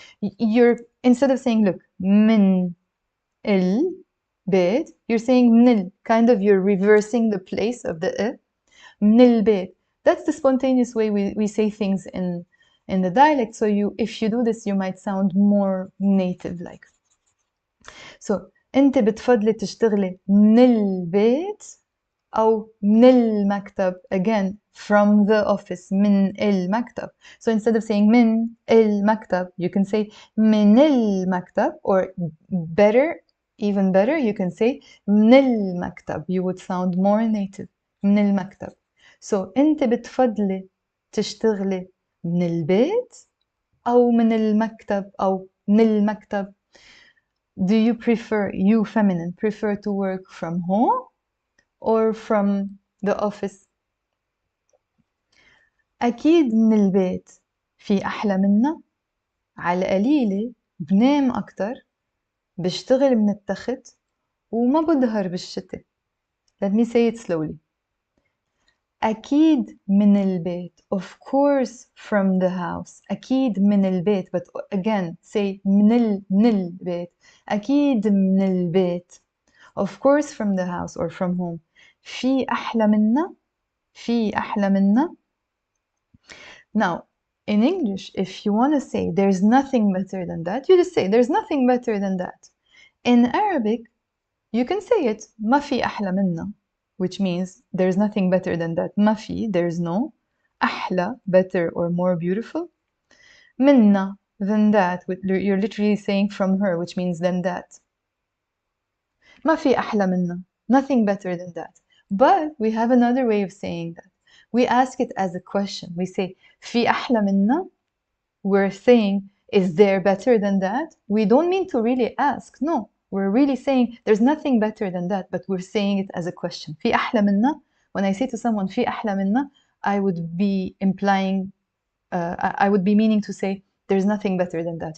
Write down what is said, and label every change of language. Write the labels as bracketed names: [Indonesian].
[English] You're, instead of saying, look, [Arabic] من البيت, [English] you're saying من, kind of you're reversing the place of the من البيت. That's the spontaneous way we say things in the dialect. So if you do this, you might sound more native-like. So [Arabic] أنت بتفضلي تشتغلي من البيت أو من المكتب. [English] Again, from the office. [Arabic] من المكتب. [English] So instead of saying [Arabic] من المكتب, [English] you can say من المكتب, or better, even better, you can say من المكتب. You would sound more native. [Arabic] من المكتب. So أنت بتفضلي تشتغلي من البيت أو من المكتب أو من المكتب. [English] Do you prefer, you feminine, prefer to work from home or from the office? [Arabic] أكيد من البيت. في أحلى منا؟ على القليلة بنام أكتر، بشتغل من التخت، وما بظهر بالشتاء. [English] Let me say it slowly. [Arabic] أكيد من البيت. [English] Of course from the house. [Arabic] أكيد من البيت. [English] But again, say [Arabic] من البيت. أكيد من البيت. [English] Of course from the house or from home. [Arabic] في أحلى منا. في أحلى منا. [English] Now, in English, if you want to say there's nothing better than that, you just say there's nothing better than that. In Arabic, you can say it [Arabic] ما في أحلى منا, [English] which means there's nothing better than that. [Arabic] ما في, [English] there's no. أحلى, better or more beautiful. منا, than that. You're literally saying from her, which means than that. [Arabic] ما في أحلى منا. [English] Nothing better than that. But we have another way of saying that. We ask it as a question. We say [Arabic] في أحلى منا. [English] We're saying, is there better than that? We don't mean to really ask. No, we're really saying there's nothing better than that, but we're saying it as a question. [Arabic] في أحلى منا. [English] When I say to someone [Arabic] في أحلى منا, [English] I would be implying, I would be meaning to say there's nothing better than that.